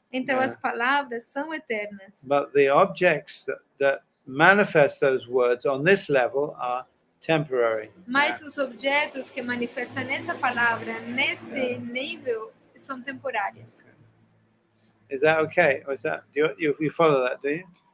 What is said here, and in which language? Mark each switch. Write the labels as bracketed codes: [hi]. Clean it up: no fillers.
[pt] Então as palavras são eternas. [en] But the objects that manifest those words on this level are temporary. [pt] Mas os objetos que manifestam essa palavra neste nível são temporários. [en] Is that okay? Or is that you follow that, do you?